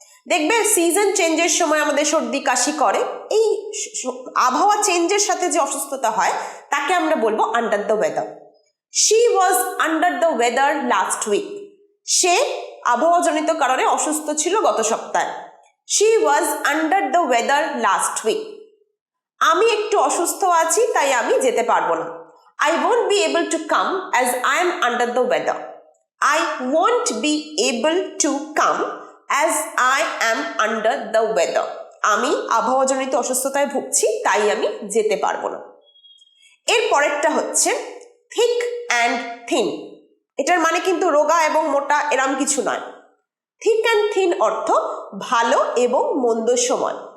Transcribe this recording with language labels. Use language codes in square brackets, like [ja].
[bn] দেখবে সিজন চেঞ্জের সময় আমাদের সর্দি কাশি করে, এই আবহাওয়া চেঞ্জের সাথে যে অসুস্থতা হয় তাকে আমরা বলবো under the weather. [en] She was under the weather last week. [bn] সে আবহাওয়াজনিত কারণে অসুস্থ ছিল গত সপ্তাহে। [en] She was under the weather last week. [bn] আমি একটু অসুস্থ আছি তাই আমি যেতে পারবো না। [en] I won't be able to come as I am under the weather. I won't be able to come as I am under the weather, [bn] আমি আবহাওয়াজনিত অসুস্থতায় ভুগছি, তাই আমি যেতে পারবো না। এর পরেরটা হচ্ছে থিক অ্যান্ড থিন। এটার মানে কিন্তু রোগা এবং মোটা এরম কিছু নয়। থিক অ্যান্ড থিন অর্থ ভালো এবং মন্দ সমান।